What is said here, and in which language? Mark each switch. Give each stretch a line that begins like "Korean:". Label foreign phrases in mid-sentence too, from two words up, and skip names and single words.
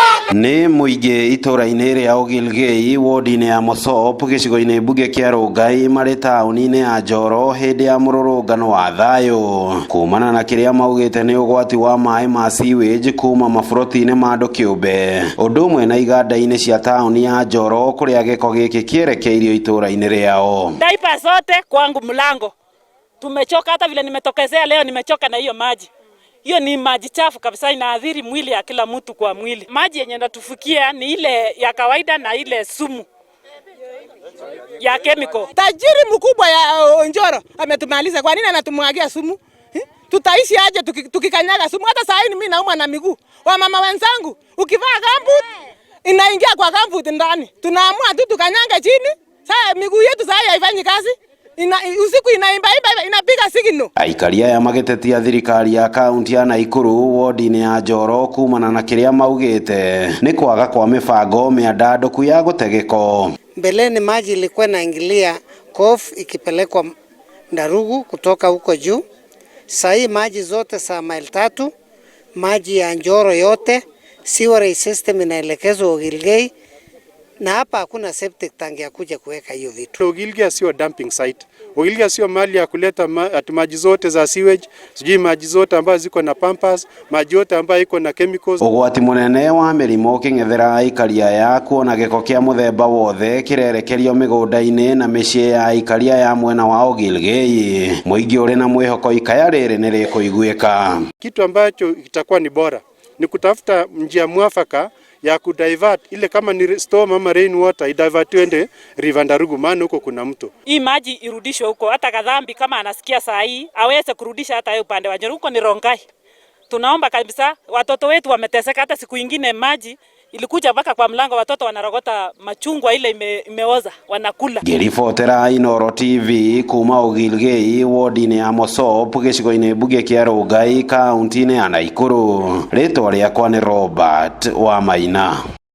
Kikuyu: Nĩ mũingĩ itũra-inĩ rĩa Ogilgei wodi-inĩ ya Mosop gĩcigo-inĩ mbunge kĩa Rongai marĩ taũni-inĩ ya Njoro hĩndĩ ya mũrũrũngano wa thayũ kumana na kĩrĩa maugĩte nĩ ũgwati wa maĩ ma sewage kuma maburoti-inĩ ma andũ kĩũmbe, ũndũ ũmwe na iganda-inĩ cia taũni ya Njoro kũrĩa gĩko gĩkĩ kĩerekeirio itũra-inĩ rĩao.
Swahili: Daipa zote kwangu mlango. Tumechoka, hata vile nimetokezea leo nimechoka na hiyo maji. Hiyo ni maji chafu kabisa, inaathiri mwili ya kila mtu kwa mwili. Maji yenye natufikia ni ile ya kawaida na ile sumu ya chemical. Tajiri mkubwa ya Njoro ametumaliza. Kwa nini anatumwagia sumu? Tutaishi aje tukikanyaga sumu? Hata saa hii mimi naumwa na miguu. Wamama wenzangu, ukivaa gambut inaingia kwa gambut ndani. Tunaamua tu tukanyanga chini. Sasa miguu yetu sasa haifanyi kazi. Usiku inaimba inapiga signal. Aikaria
Kikuyu: ya magĩtetia thirikari ya kaunti ya Naikuru wodi-inĩ ya Njoro kumana na kĩrĩa maugĩte nĩ kwaga kwa mĩbango mĩandandũku ya gũte gĩko.
Swahili: Mbeleni maji ilikuwa inaingilia Kof ikipelekwa Ndarugu kutoka huko juu. Sasa hii maji zote saa maili 3, maji ya Njoro yote,
English: sewerage system
Swahili: inaelekezwa Ogilgei. Na hapa hakuna
English: septic tank
Swahili: ya kuja kuweka hiyo vitu. Ogilgei sio
English: dumping site.
Swahili: Ogilgei sio mahali ya kuleta maji zote za sewage, sijui maji zote ambazo ziko na pampers, maji yote ambayo iko na chemicals.
Kikuyu: Ũgwati mũnene wa mĩrimũ kĩng'ethera aikaria ya kuona gĩko kĩa mũthemba wothe kĩrerekerio mĩgũnda-inĩ na mĩciĩ ya aikaria ya mwena wa Ogilgei. Mũingĩ ũrĩ na mwĩhoko ikaya rĩrĩ nĩ rĩkũiguĩka.
Swahili: Kitu ambacho itakuwa ni bora ni kutafuta njia mwafaka ya kudivert ile kama ni storm ama
English: rain water
Swahili: idivert ende River Ndarugu, maana huko kuna mto. Hii maji irudishwe huko, hata Kadhambi kama anasikia saa hii aweze kurudisha hata hiyo upande wa Njoro, huko ni Rongai. Tunaomba kabisa, watoto wetu wameteseka, hata siku nyingine maji ilikuja mpaka kwa mlango, watoto wanarogota machungwa ile imeoza wanakula.
Kikuyu: Ngĩribotera Inooro TV kuma Ogilgei wodi-inĩ ya Mosop gĩcigo-inĩ mbunge kĩa Rongai kaunti-inĩ ya Naikuru, rĩtwa rĩakwa nĩ Robert Wamaina.